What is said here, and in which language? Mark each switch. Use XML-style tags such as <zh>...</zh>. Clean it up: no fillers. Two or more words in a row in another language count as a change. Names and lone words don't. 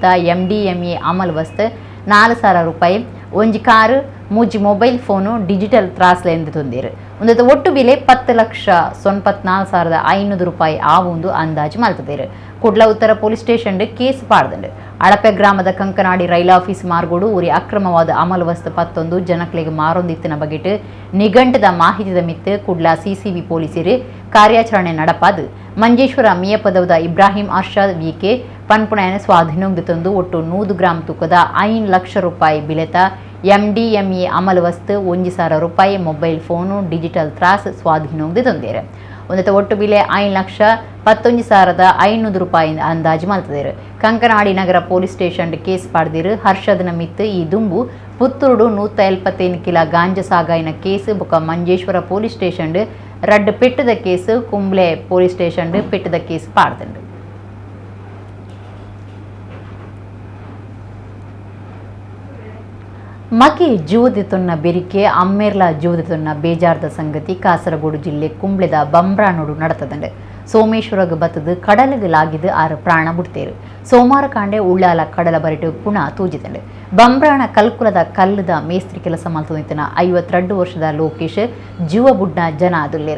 <tcy>ಎಂಡಿಎಂಎ ಅಮಲ್ ವಸ್ತು 4,000 ರೂಪಾಯಿ ಒಂಜಿ ಕಾರು ಮೂಜಿ</tcy> <en>mobile phone digital</en> <tcy>ತ್ರಾಸ್ಲೆಂದು ತಂದಿರು ಒಂದು ಒಟ್ಟು ಬೆಲೆ 10,94,500 ರೂಪಾಯಿ ಆವೊಂದು ಅಂದಾಜು ಮಲ್ತದೇರು ಕುಡ್ಲ ಉತ್ತರ</tcy> <en>police station</en> <tcy>ಕೇಸ್ ಪಾಡ್ದಂಡು ಅಳಪೆ ಗ್ರಾಮದ ಕಂಕನಾಡಿ</tcy> <en>rail office</en> <tcy>ಮಾರ್ಗೋಡು ಉರಿ ಅಕ್ರಮವಾದ ಅಮಲು ವಸ್ತು 11 ಜನಕ್ಲೆಗೆ ಮಾರೊಂದಿತ್ತಿನ ಬಗೆಟ್ ನಿಘಂಟದ ಮಾಹಿತಿದ ಮಿತ್ತು ಕುಡ್ಲ ಸಿಸಿಬಿ ಪೊಲೀಸರು ಕಾರ್ಯಾಚರಣೆ ನಡಪಾದು ಮಂಜೇಶ್ವರ ಮಿಯಪದವದ ಇಬ್ರಾಹಿಂ ಅರ್ಷಾದ್ ವಿಕೆ ಪನ್ಪುಣೆಯನ್ನು ಸ್ವಾಧೀನೋಗ್ದಿ ತಂದು ಒಟ್ಟು 100 ಗ್ರಾಂ ತೂಕದ 5 ಲಕ್ಷ ರೂಪಾಯಿ ಬಿಲೆತ ಎಂಡಿಎಂಎ ಅಮಲು ವಸ್ತು 1,000 ರೂಪಾಯಿ</tcy> <en>mobile phone digital</en> <tcy>ತ್ರಾಸ್ ಸ್ವಾಧೀನೋಗ್ದಿ ತಂದೇರು ಒಂದು ಒಟ್ಟು ಬೆಲೆ 5,11,500 ರೂಪಾಯಿ ಅಂದಾಜು ಮಲ್ತದೇರು ಕಂಕನಾಡಿ ನಗರ</tcy> <en>police station</en> <tcy>ಕೇಸ್ ಪಾಡ್ದಿರು ಹರ್ಷದ್ನ ಮಿತ್ತು ಈ ದುಂಬು ಪುತ್ತೂರು 175 ಕಿಲ ಗಾಂಜಾ ಸಾಗಾಯಿನ ಕೇಸ್ ಬೊಕ ಮಂಜೇಶ್ವರ</tcy> <en>police station</en> <tcy>ರಡ್ಡು ಪೆಟ್ಟದ ಕೇಸ್ ಕುಂಬ್ಳೆ</tcy> <en>police station</en> <tcy>ಪೆಟ್ಟದ ಕೇಸ್ ಪಾಡ್ದಂಡು ಮಗೆ ಜೀವದಿತೊನ್ನ ಬೆರಿಕೆ ಅಮ್ಮೇರ್ಲ ಜೀವದಿತೊನ್ನ ಬೇಜಾರ್ದ ಸಂಗತಿ ಕಾಸರಗೋಡು ಜಿಲ್ಲೆ ಕುಂಬ್ಳೆದ ಬಂಬ್ರಾನೋಡು ನಡತದಂಡೆ ಸೋಮೇಶ್ವರಗ್ ಬತ್ತದು ಕಡಲಗಲಾಗಿದ್ದು 6 ಪ್ರಾಣ ಬಿಡ್ತೇರು ಸೋಮವಾರ ಕಾಂಡೆ ಉಳ್ಳಾಲ ಕಡಲ ಬರಿಟು ಪುನಃ ತೂಜಿದಂಡೆ ಬಂಬ್ರಾಣ ಕಲ್ಕುಲದ ಕಲ್ಲದ ಮೇಸ್ತ್ರಿ ಕೆಲಸ ಮಲ್ತೊಂದಿತ್ತಿನ 52 ವರ್ಷದ ಲೋಕೇಶ್ ಜೀವ ಬುಡ್ನ ಜನ ಅದುಲ್ಲೇರು</tcy>